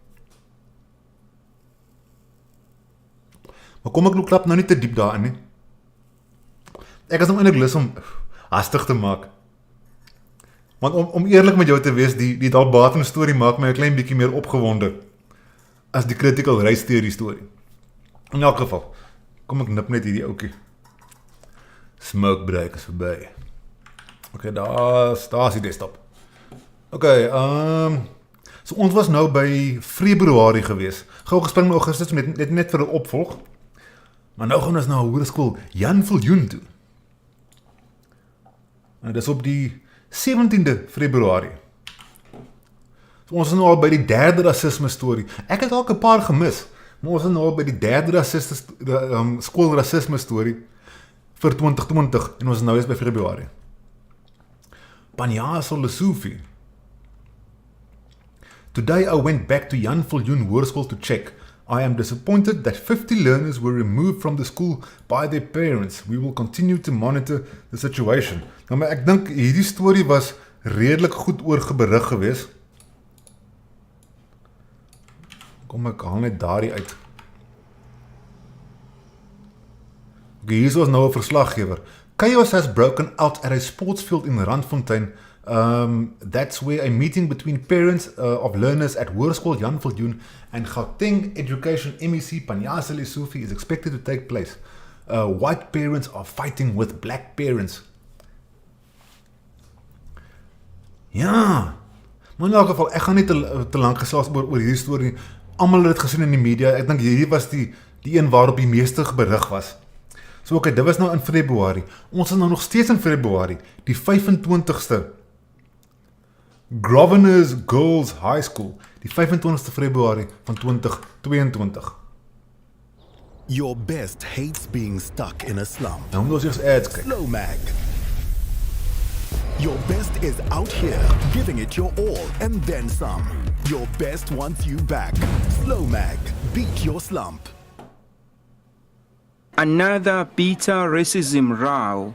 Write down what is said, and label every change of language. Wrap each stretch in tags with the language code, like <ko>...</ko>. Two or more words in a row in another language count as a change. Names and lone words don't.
<af>Maar kom ek klap nou nie te diep daarin nie. Ek is nou eintlik lus om hastig te maak. Want om eerlik met jou te wees, die Dalbarton storie maak my 'n klein bietjie meer opgewonde as die</af> <en>critical race theory</en> <af>storie. In elk geval, kom ek nip net hierdie oukie. Smoke break is verby. Ok, daar is die desktop. Ok, so ons was nou by Februarie gewees. Gou gespring in Augustus net vir 'n opvolg. Maar nou gaan ons na hoërskool Jan Viljoen toe. En dis op die 17de Februarie. So ons is nou al by die derde rassisme storie. Ek het dalk 'n paar gemis, maar ons is nou al by die derde skoolrassisme storie vir 2020 en ons is nou eens by Februarie. Panyaso Lesufi.</af> <en>Today I went back to Jan Viljoen Hoërskool to check. I am disappointed that 50 learners were removed from the school by their parents. We will continue to monitor the situation.</en> <af>Nou, maar ek dink hierdie storie was redelik goed oorgeberig gewees. Kom ek haal net daardie uit. Okay, hier is nou 'n verslaggewer.</af> <en>Chaos has broken out at a sports field in Randfontein. That's where a meeting between parents of learners at Hoërskool Jan Viljoen and Gauteng Education MEC Panyaso Lesufi is expected to take place. White parents are fighting with black parents.</en> <af>Ja, maar in elk geval, ek gaan nie te lank gesels oor hierdie storie. Almal het dit gesien in die media. Ek dink hierdie was die die een waarop die meeste berig was. So okay, dit was nou in Februarie. Ons is nou nog steeds in Februarie, die 25ste. Grosvenor Girls High School, die 25ste Februarie van 2022.</af> <en>Your best hates being stuck in a slump.</en> <af>Nou moet ons eers ads kyk.</af> <en>Slow Mag. Your best is out here, giving it your all and then some. Your best wants you back. Slow Mag. Beat your slump. Another bitter racism row.</en>